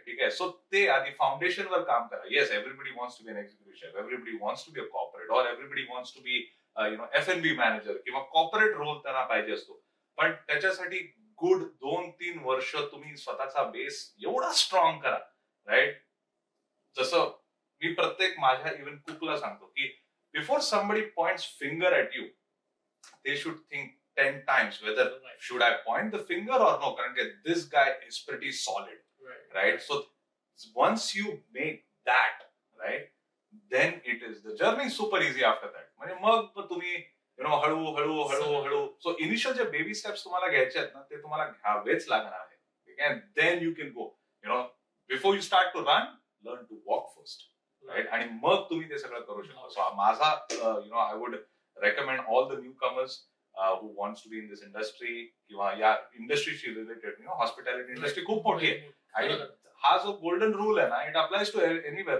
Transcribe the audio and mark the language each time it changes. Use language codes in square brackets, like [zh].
[mr] ठीक आहे, सो ते आधी फाउंडेशनवर काम करा. [en] yes, everybody wants to be an executive chef, everybody wants to be a corporate, or everybody wants to be F&B manager [mr] किंवा corporate role त्यांना पाहिजे असतो, पण त्याच्यासाठी गुड 2-3 वर्ष तुम्ही स्वतःचा बेस एवढा स्ट्रॉंग करा, राईट. जसं मी प्रत्येक माझ्या इव्हन कुकला सांगतो की [en] before somebody points finger at you, they should think 10 times whether should I point the finger or no, [mr] कारण की [en] this guy is pretty solid, right? So once you make that, right, then it is the journey super easy after that. [mr] म्हणजे मग तुम्ही हळू so initial जे baby steps तुम्हाला घ्यायचे आहेत ना, ते तुम्हाला घ्यावेच लागणार आहे. ठीक आहे, [en] then you can go, before you start to run, learn to walk first, right, [mr] आणि मग तुम्ही ते सगळं करू शकता. सो माझा [en] I would recommend all the newcomers who wants to be in this industry [mr] किंवा या इंडस्ट्रीशी रिलेटेड, हॉस्पिटॅलिटी इंडस्ट्री खूप मोठी आहे, आणि हा जो गोल्डन रूल आहे ना, [en] It applies to anywhere.